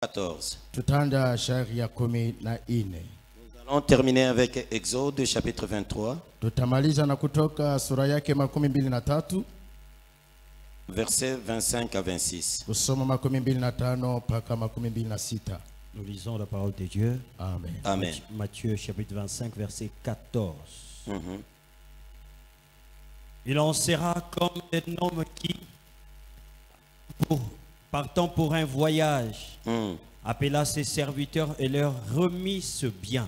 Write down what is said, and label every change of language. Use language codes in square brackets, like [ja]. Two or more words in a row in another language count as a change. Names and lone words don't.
[sw] 14. Tutanda shairi ya 14. [fr] Nous allons terminer avec Exode chapitre 23, [sw] Tutamaliza na Kutoka sura yake 23 [fr] versets 25 à 26. [sw] kusoma 25 mpaka 26. [fr] Nous lisons la parole de Dieu. Amen. Amen. Matthieu chapitre 25 verset 14. Mhm. Il en sera comme un homme qui, partant pour un voyage, Mhm. appela ses serviteurs et leur remit ce bien.